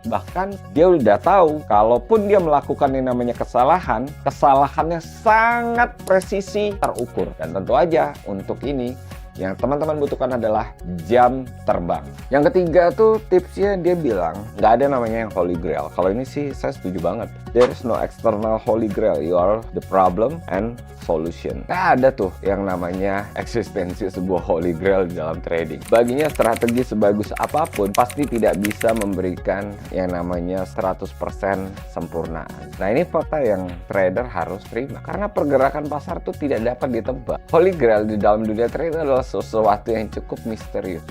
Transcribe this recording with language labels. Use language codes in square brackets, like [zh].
[id] Bahkan dia udah tahu kalaupun dia melakukan yang namanya kesalahan, kesalahannya sangat presisi terukur. Dan tentu aja untuk ini yang teman-teman butuhkan adalah jam terbang. Yang ketiga tuh tipsnya dia bilang nggak ada namanya yang holy grail. Kalau ini sih saya setuju banget. [en] There is no external holy grail. You are the problem and solution. [id] Nggak ada tuh yang namanya eksistensi sebuah holy grail di dalam trading. Baginya strategi sebagus apapun pasti tidak bisa memberikan yang namanya 100% sempurnaan. Nah ini fakta yang trader harus terima. Karena pergerakan pasar tuh tidak dapat ditebak. Holy grail di dalam dunia trading adalah sesuatu yang cukup misterius.